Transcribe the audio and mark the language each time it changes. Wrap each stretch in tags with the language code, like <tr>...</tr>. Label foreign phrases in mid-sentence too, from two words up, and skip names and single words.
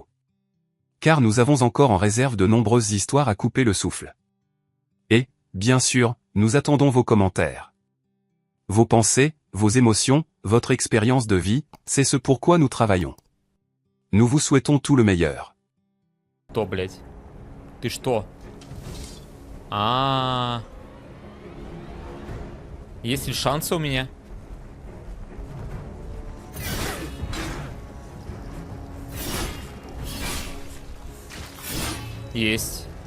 <fr>Car nous avons encore en réserve de nombreuses histoires à couper le souffle. Et, bien sûr, nous attendons vos commentaires. Vos pensées, vos émotions, votre expérience de vie, c'est ce pourquoi nous travaillons. Nous vous souhaitons tout le meilleur.</fr> <ru>Что, блядь? Ты что? Есть ли шансы у меня? Есть.</ru>